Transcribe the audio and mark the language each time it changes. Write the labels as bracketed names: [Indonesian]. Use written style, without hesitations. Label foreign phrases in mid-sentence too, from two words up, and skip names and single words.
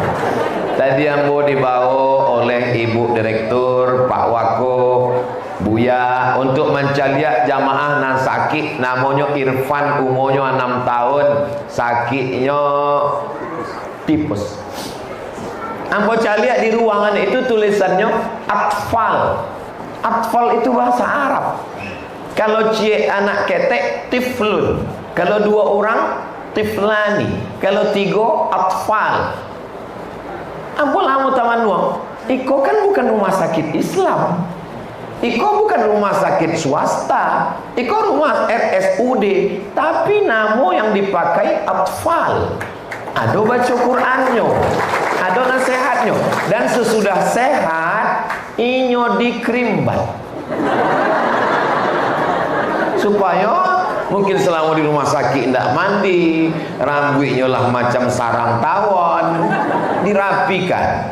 [Minangkabau] Tadi ambo dibawa oleh Ibu Direktur, Pak Wako, Buya untuk mencaliak jamaah nan sakit, namanya Irfan, umurnya 6 tahun, sakitnya tipes. Ambo caliak di ruangan itu tulisannya atfal. [Indonesian] Atfal itu bahasa Arab. [Minangkabau] Kalau cie anak ketek tiflun, kalau 2 orang tiflani, kalau 3 atfal. Ambo lamu taman nuang. Iko kan bukan rumah sakit Islam. Iko bukan rumah sakit swasta. Iko rumah RSUD. Tapi namo yang dipakai atfal. [Indonesian] Ada baca Qurannya, ada nasihatnya. [Minangkabau] Dan sesudah sehat, inyo dikrimbat. [Indonesian] Supaya mungkin selama di rumah sakit tidak mandi, rambutnya lah macam sarang tawon, dirapikan.